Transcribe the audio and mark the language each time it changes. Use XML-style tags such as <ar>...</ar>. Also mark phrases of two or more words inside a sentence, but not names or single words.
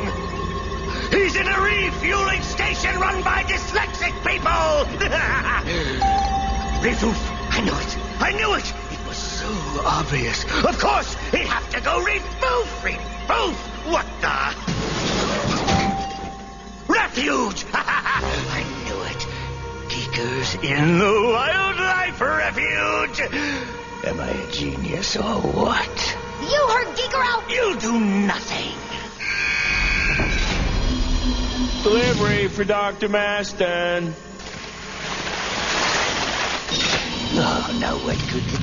<en>He's in a refueling station run by dyslexic people! Refoof! I knew it! It was so obvious. Of course, he'd have to go refoof! What the? Refuge! I knew it. Ge.e.K.E.R's in the wildlife refuge! Am I a genius or what? You heard Ge.e.K.E.R out! You do nothing! Delivery for Dr. Maston. Oh, now what could</en>